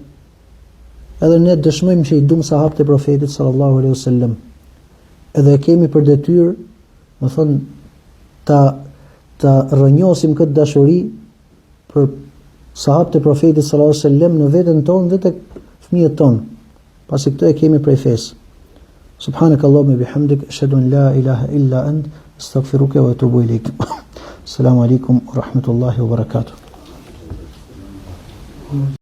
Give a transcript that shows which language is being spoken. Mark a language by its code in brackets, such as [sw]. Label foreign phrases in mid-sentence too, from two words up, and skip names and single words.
[sq] Edhe ne dëshmojmë që i duam sahabët e profetit [ar] صلى الله عليه وسلم. [sq] Edhe kemi për detyrë, më thonë, ta rrënjosim këtë dashuri për sahabët e profetit [ar] صلى الله عليه وسلم [sq] në veten tonë dhe tek fëmijët tonë. Pasi këtë e kemi prej fesë. [ar] سبحانك اللهم وبحمدك، أشهد أن لا إله إلا أنت، أستغفرك وأتوب إليك. السلام عليكم ورحمة الله وبركاته.